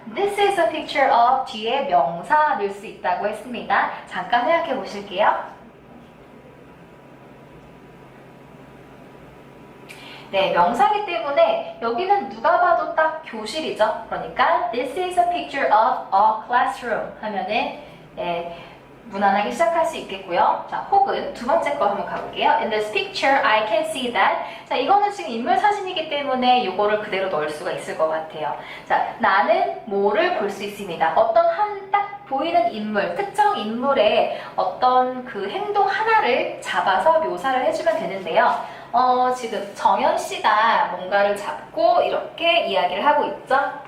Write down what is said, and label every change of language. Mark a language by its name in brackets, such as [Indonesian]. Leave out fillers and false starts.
[English] This is a picture of [Korean] 뒤에 명사 넣을 수 있다고 했습니다. 잠깐 생각해 보실게요. 네, 명사기 때문에 여기는 누가 봐도 딱 교실이죠. 그러니까 [English] This is a picture of a classroom [Korean] 하면은 무난하게 시작할 수 있겠고요. 자, 혹은 두 번째 거 한번 가볼게요. [English] In this picture, I can see that. [Korean] 자, 이거는 지금 인물 사진이기 때문에 이거를 그대로 넣을 수가 있을 것 같아요. 자, 나는 뭐를 볼 수 있습니다. 어떤 한 딱 보이는 인물, 특정 인물의 어떤 그 행동 하나를 잡아서 묘사를 해주면 되는데요. 지금 정연 씨가 뭔가를 잡고 이렇게 이야기를 하고 있죠?